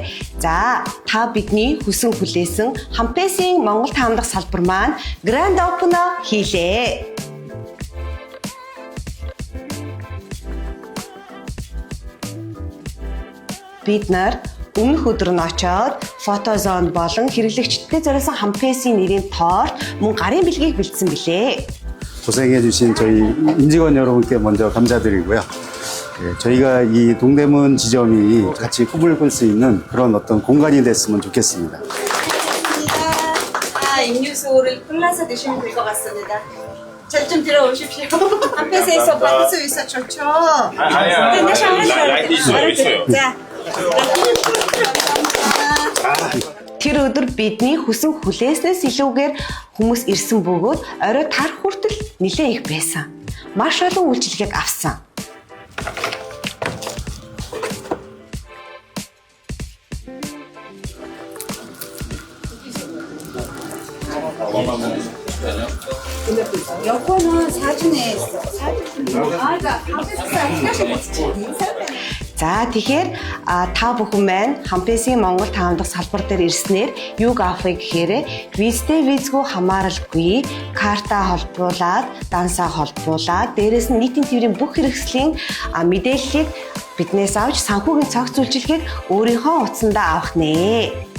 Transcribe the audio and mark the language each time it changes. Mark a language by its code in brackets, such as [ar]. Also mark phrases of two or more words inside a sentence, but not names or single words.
[mn] За, та бидний хүсэн хүлээсэн Хампесийн Монгол таамдах салбар маань [en] Grand Open [mn] хийлээ. Бид нар өмнөх өдөр нь очоод фотозон болон хэрэглэгчдэд зориулсан Хампесийн нэрийн торт мөн гарын бэлгийг бэлдсэн билээ. [ko] 고생해주신 저희 임직원 여러분께 먼저 감사드리고요. 저희가 이 동대문 지점이 같이 꿈을 꿀 수 있는 그런 어떤 공간이 됐으면 좋겠습니다. 음료수를 골라서 드시면 될 것 같습니다. 잘 좀 들어오십시오. 함페스에서 받을 수 있어 좋죠. 있어요. 자. [mn] Тэр өдөр бидний хүсэн хүлээснээс илүүгээр хүмүүс ирсэн бөгөөд орой тарах хүртэл нэлээд их байсан. Маш олон үйлчилгээг авсан. [ko] 여권은 사진에 있어. [mn] За тэгэхээр та бүхэн маань Хампесийн Монгол таамдах салбар дээр ирснээр юуг авахыг гэхээр визтэй визгүй хамааралгүй карта холбуулаад, дансаа холбуулаад, дээрээс нь нийтийн тээврийн бүх хэрэгслийн мэдээллийг биднээс авч санхүүгийн цогц үйлчилгээг өөрийнхөө утсандаа авах нэ.